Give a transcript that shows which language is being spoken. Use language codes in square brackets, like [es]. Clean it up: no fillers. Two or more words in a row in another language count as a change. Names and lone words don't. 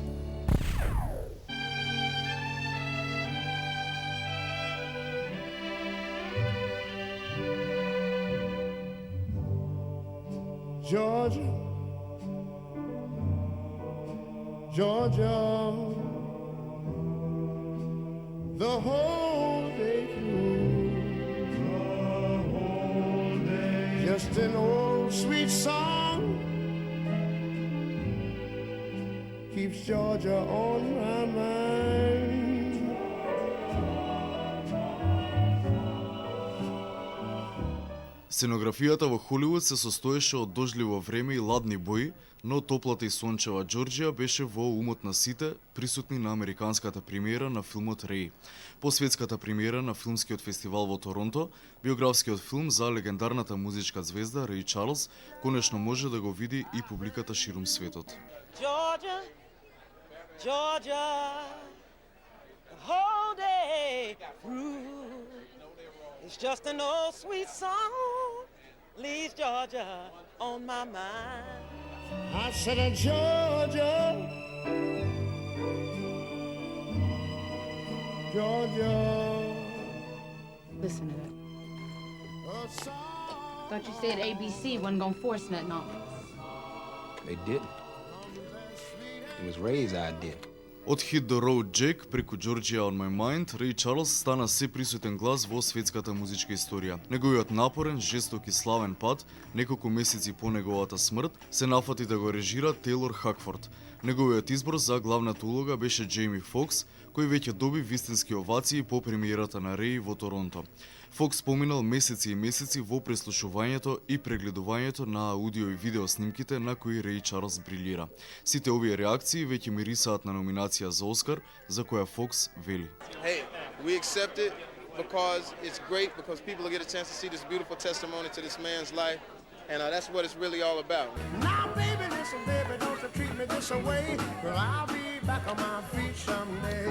[en] Georgia, Georgia, the whole day through, just an old sweet song keeps Georgia on my mind. [mk] Сценографијата во Холивуд се состоеше од дожливо време и ладни бои, но топлата и сончева Џорџија беше во умот на сите присутни на американската премиера на филмот Рей. По светската премиера на филмскиот фестивал во Торонто, биографскиот филм за легендарната музичка звезда Рей Чарлс конечно може да го види и публиката ширум светот. [en] Georgia, Georgia, the whole day through. It's just an old sweet song, leaves Georgia on my mind. I said, Georgia, Georgia. Listen to it. Thought you said ABC wasn't gonna force nothing on us. They didn't. It was Ray's idea. [mk] Од Hit the Road Jack преку Georgia on My Mind, Рей Чарлс стана се присутен глас во светската музичка историја. Неговиот напорен, жесток и славен пат, неколку месеци по неговата смрт, се нафати да го режира Тейлор Хакфорд. Неговиот избор за главната улога беше Джейми Фокс, кој веќе доби вистински овации по премиерата на Рей во Торонто. Фокс поминал месеци и месеци во преслушувањето и прегледувањето на аудио и видео снимките на кои Рей Чарлс брилира. Сите овие реакции веќе мирисаат на номинација за Оскар, за која Фокс вели. [en] Hey, we accept it because it's great because people get a chance to see this beautiful testimony to this man's life, and that's what it's really all about. Now, baby, listen, baby, don't you treat me this away, 'cause I'll be back on my feet someday.